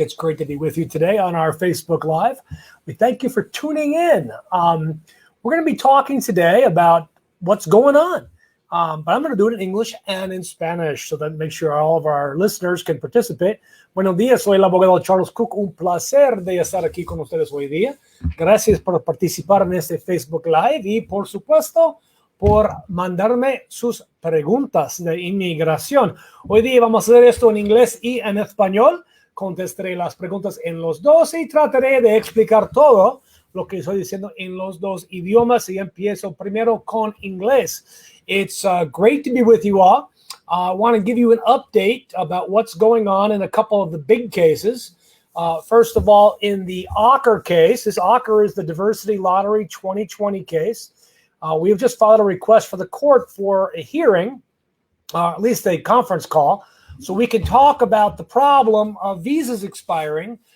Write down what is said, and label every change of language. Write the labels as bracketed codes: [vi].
[en] It's great to be with you today on our Facebook Live. We thank you for tuning in. We're going to be talking today about what's going on, but I'm going to do it in English and in Spanish so that make sure all of our listeners can participate. [es] Buenos días, soy el abogado Charles Kuck. Un placer de estar aquí con ustedes hoy día. Gracias por participar en este Facebook Live y, por supuesto, por mandarme sus preguntas de inmigración. Hoy día vamos a hacer esto en inglés y en español. Contestaré las preguntas en los dos y trataré de explicar todo lo que estoy diciendo en los dos idiomas. Y empiezo primero con inglés. [en] It's great to be with you all. I want to give you an update about what's going on in a couple of the big cases. First of all, in the Ocker case, this Ocker is the Diversity Lottery 2020 case. We have just filed a request for the court for a hearing, at least a conference call, so we can talk about the problem of visas expiring.